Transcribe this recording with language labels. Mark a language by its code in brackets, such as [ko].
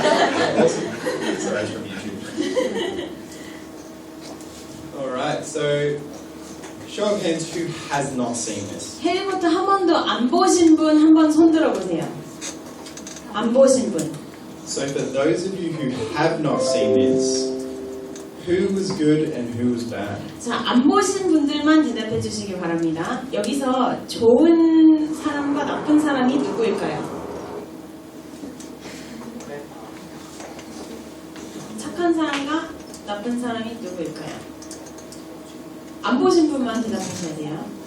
[en] Sorry, it's from YouTube. Alright, so show of hands who has not seen this. [ko] 해리포터 한 번도 안 보신 분 한 번 손 들어보세요. 안 보신 분. [en] So for those of you who have not seen this, who was good and who was bad? [ko] 자, 안 보신 분들만 대답해 주시기 바랍니다. 여기서 좋은 사람과 나쁜 사람이 누구일까요? 착한 사람과 나쁜 사람이 누구일까요? 안 보신 분만 대답하셔야 돼요.